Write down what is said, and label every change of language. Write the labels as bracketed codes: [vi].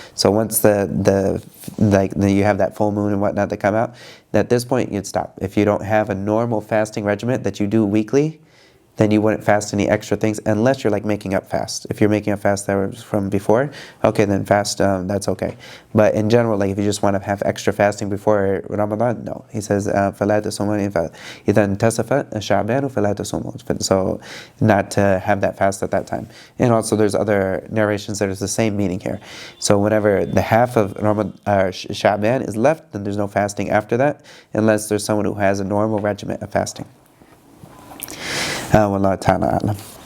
[en] So once you have that full moon and whatnot that come out, at this point you'd stop. If you don't have a normal fasting regimen that you do weekly, then you wouldn't fast any extra things unless you're like making up fast. If you're making up fast that was from before, okay, then fast, that's okay. But in general, like if you just want to have extra fasting before Ramadan, no. He says, [ar] فَلَا تَصُومُوا إِذَا انْتَصَفَ شَعْبَانُ فَلَا تَصُومُوا. [en] So not to have that fast at that time. And also there's other narrations that is the same meaning here. So whenever the half of Sha'ban is left, then there's no fasting after that, unless there's someone who has a normal regimen of fasting. [ar] Wallahu ta'ala a'lam.